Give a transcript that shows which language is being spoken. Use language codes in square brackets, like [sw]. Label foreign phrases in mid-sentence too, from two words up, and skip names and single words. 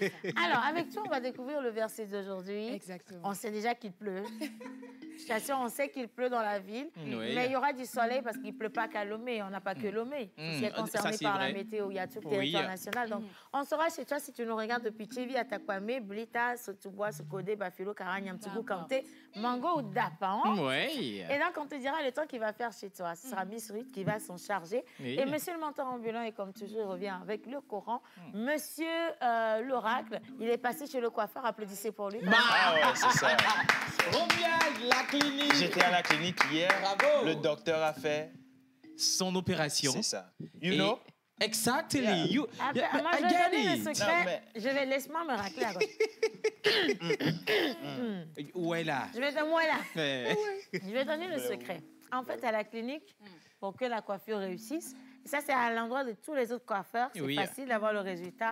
[fr] Alors, avec toi, on va découvrir le verset d'aujourd'hui. Exactement. On sait déjà qu'il pleut. Je t'assure, on sait qu'il pleut dans la ville. Oui. Mais il y aura du soleil parce qu'il ne pleut pas qu'à Lomé. On n'a pas que Lomé. Qui est concerné Ça, c'est par la vrai. météo. Il y a tout le Oui. territoire national. Donc, on sera chez toi si tu nous regardes depuis Tchevi, Atakwame, Blita, Sotubois, Sokode, Bafilo, Karani, Amtigou, Kanté, Mango ou Dapan. Oui. Et donc, on te dira le temps qu'il va faire chez toi. Ce sera Miss Ruth qui va s'en charger. Oui. Et monsieur le mentor ambulant, et comme toujours, il revient avec le Coran. Monsieur l'oracle, il est passé chez le coiffeur. Applaudissez pour lui. Ah ouais, c'est ça. Revient la clinique. J'étais à la clinique hier. Bravo. Le docteur a fait. Son opération. C'est ça. [en] You [fr] Et- [en] know? Exactly. Yeah. You, [fr] Après, [en] yeah, [fr] moi, [en] I [fr] je vais [en] get [fr] donner le [en] it. [fr] secret. Non, mais- Je vais laisse-moi me racler à gauche. Ouais, là. Je vais donner moi là. Eh. Je vais donner le secret. En fait, à la clinique, pour que la coiffure réussisse, et ça, c'est à l'endroit de tous les autres coiffeurs. C'est Oui. facile d'avoir le résultat.